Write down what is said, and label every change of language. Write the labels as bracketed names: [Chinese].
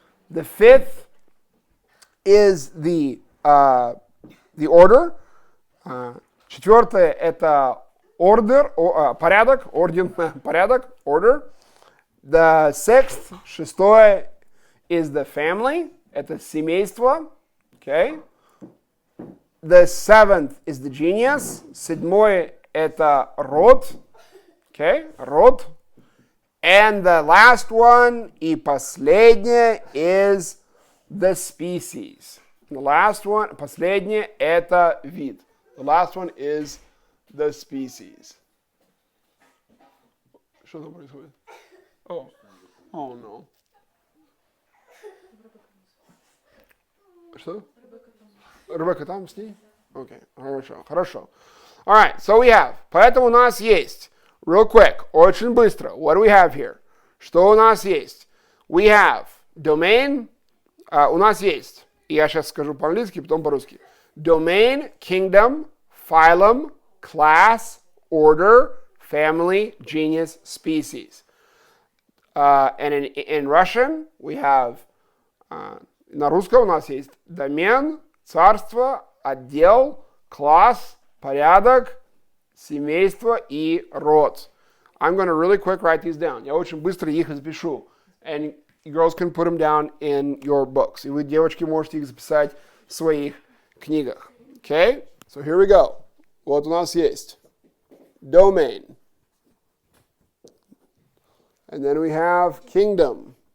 [English] The fifth is the order. [Russian] Четвертое это order, порядок, орден, порядок, order. [English] The sixth, [Russian] шестое, [English] is the family, [Russian] это семейство, [English] okay. The seventh is the genius, [Russian] седьмое это род, [English] okay, [Russian] род. [English] And the last one, [Russian] и последнее, [English] is the species. The last one, [Russian] последнее, это вид. [English] The last one is the species. [Russian] Что там происходит? [English] Oh no. [Russian] Что? Ребекка там с ней? Окей, хорошо. [English] Alright, so we have. [Russian] Поэтому у нас есть, [English] real quick, [Russian] очень быстро, [English] what do we have here? [Russian] Что у нас есть? [English] We have domain, [Russian] у нас есть, и я сейчас скажу по-английски, потом по-русски. [English] Domain, kingdom, phylum, class, order, family, genus, species. And in Russian we have, [Russian] на русском у нас есть домен, царство, отдел, класс, порядок, семейство и род. [English] I'm going to really quick write these down. [Russian] Я очень быстро их запишу. [English] And you girls can put them down in your books. [Russian] И вы, девочки, можете их записать в своих книгах. [English] Okay? So here we go. [Russian] Вот у нас есть domain. [English] And then we have kingdom.